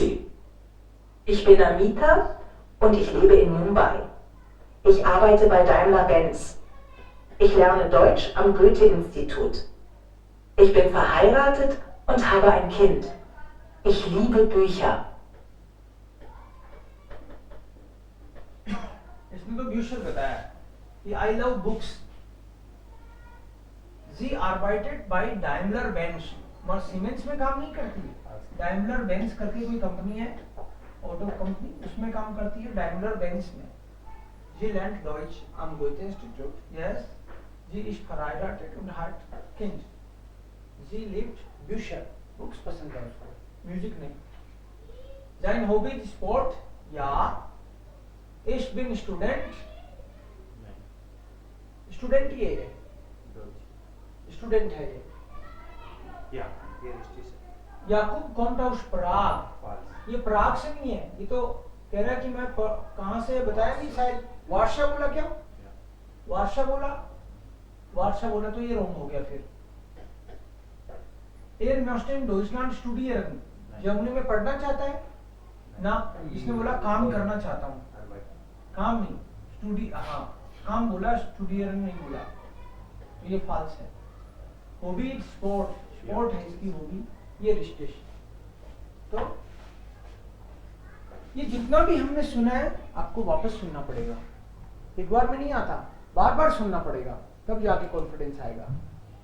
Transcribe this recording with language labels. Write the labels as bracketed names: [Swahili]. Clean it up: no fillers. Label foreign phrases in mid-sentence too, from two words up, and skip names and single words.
[German] Ich bin Amita und ich lebe in Mumbai. Ich arbeite bei Daimler-Benz. Ich lerne Deutsch am Goethe-Institut. Ich bin verheiratet und habe ein Kind. Ich liebe Bücher. [Hindi] इसने तो ब्यूशर बताया कि [English] I love books. [German] Sie arbeitet bei [Hindi] डाइमलर बेंज, मगर सीमेंस में काम नहीं करती। डाइमलर बेंज करके कोई कंपनी है, ऑटो कंपनी, उसमें काम करती है, डाइमलर बेंज में। [German] जी lernt Deutsch am Goethe-Institut. [English] Yes. [German] जी ist verheiratet und hat Kind. जी liebt Bücher, [Hindi] बुक्स पसंद है उसको, म्यूजिक नहीं। [German] Sein Hobby ist Sport? Ja. Ich bin Student. [Hindi] स्टूडेंट ही है ये, स्टूडेंट है ये। या ये रिस्ट्रिक्ट। [German] याकूब kommt aus Prag। [English] False। [Hindi] ये प्राग से नहीं है, ये तो कह रहा है कि मैं कहाँ से, बताया नहीं शायद। वार्शा बोला क्या? वार्शा बोला, वार्शा बोला तो ये रॉन्ग हो गया फिर। [German] Er möchte in Deutschland studieren। [Hindi] जर्मनी में पढ़ना चाहता है ना, इसने बोला काम करना चाहता हूँ। काम नहीं, स्टूडी, हाँ काम बोला, स्टूडियर नहीं बोला, तो ये फॉल्स है। हॉबी स्पोर्ट, स्पोर्ट है इसकी हॉबी, ये रिस्टेश। तो ये जितना भी हमने सुना है आपको वापस सुनना पड़ेगा, एक बार में नहीं आता, बार बार सुनना पड़ेगा, तब जाके कॉन्फिडेंस आएगा।